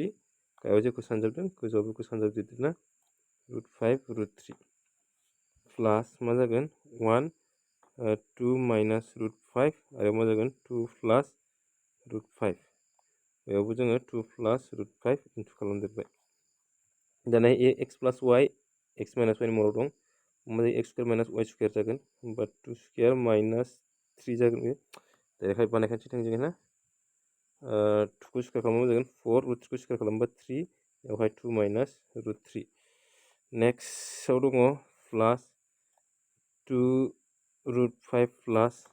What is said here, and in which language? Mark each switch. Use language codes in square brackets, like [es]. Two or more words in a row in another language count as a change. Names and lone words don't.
[brx] गाहायाव जेखौ सानजाबदों गोजौआव बेखौ सानजाबदेरदों ना √5 √3 प्लास मा जागोन 1 2 minus √5 आरो मा जागोन 2 plus √5 बेयावबो जोङो 2 plus √5 इन्टु खालामदेरबाय दाना [en] x plus y x minus y [brx] नि महराव दं होमबा [en] x square minus y square [brx] जागोन होमबा 2 [en] square minus [brx] 3 जागोन बे डाइरेक्टहाय बानायखानोसै थोंजोङै ना 2 खौ स्कुवेर खालामबा जागोन 4 √3 खौ स्कुवेर खालामबा 3 बेवहाय 2 minus √3 नेक्स्टआव दङ प्लास 2 √5 plus